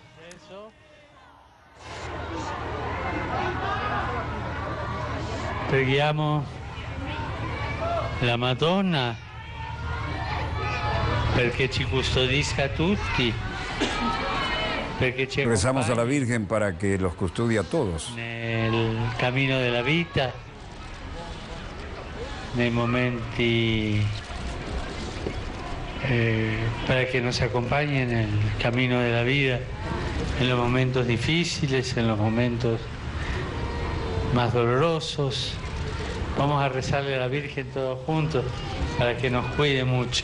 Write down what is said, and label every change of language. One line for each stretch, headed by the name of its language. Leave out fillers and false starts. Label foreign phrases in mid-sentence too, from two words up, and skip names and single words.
Italian: Preghiamo la Madonna perché ci custodisca tutti, perché ci
Spanish: Rezamos a la Virgen para que los custodie a todos.
Italian: nel cammino della vita, nei momenti,
Spanish: para que nos acompañe en el camino de la vida, en los momentos difíciles, en los momentos más dolorosos. Vamos a rezarle a la Virgen todos juntos para que nos cuide mucho.